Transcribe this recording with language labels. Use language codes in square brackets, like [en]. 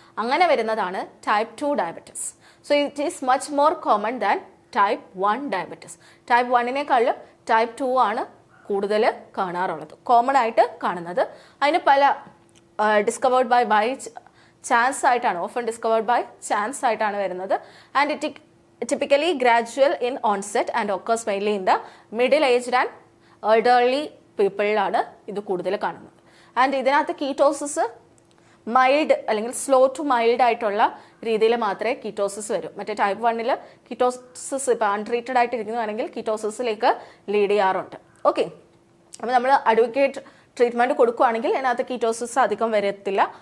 [ml] അങ്ങനെ വരുന്നതാണ് type 2 diabetes. [en] So it is much more common than type 1 diabetes. [ml] Type 1-നേക്കാളും type 2 ആണ് കൂടുതൽ കാണാറുള്ളത്, കോമൺ ആയിട്ട് കാണുന്നത്. അതിന് പല ഡിസ്കവേർഡ് ബൈ ചാൻസ് ആയിട്ടാണ്, ഓഫൻ ഡിസ്കവേർഡ് ബൈ ചാൻസ് ആയിട്ടാണ് വരുന്നത്. [en] and it typically gradual in onset and occurs mainly in the middle aged and elderly people [ml] ആണ് ഇത് കൂടുതൽ കാണുന്നത്. ആൻഡ് ഇതിനകത്ത് കീറ്റോസിസ് മൈൽഡ് അല്ലെങ്കിൽ സ്ലോ ടു മൈൽഡ് ആയിട്ടുള്ള രീതിയിൽ മാത്രമേ കീറ്റോസിസ് വരും. മറ്റേ ടൈപ്പ് 1-ൽ കീറ്റോസിസ് ഇപ്പോൾ അൺട്രീറ്റഡ് ആയിട്ട് ഇരിക്കുന്നതാണെങ്കിൽ കീറ്റോസിസിലേക്ക് ലീഡ് ചെയ്യാറുണ്ട്. ഓക്കെ, അപ്പോൾ നമ്മൾ അഡ്വക്കേറ്റ് ട്രീറ്റ്മെൻറ്റ് കൊടുക്കുകയാണെങ്കിൽ അതിനകത്ത് കീറ്റോസിസ് അധികം വരത്തില്ല.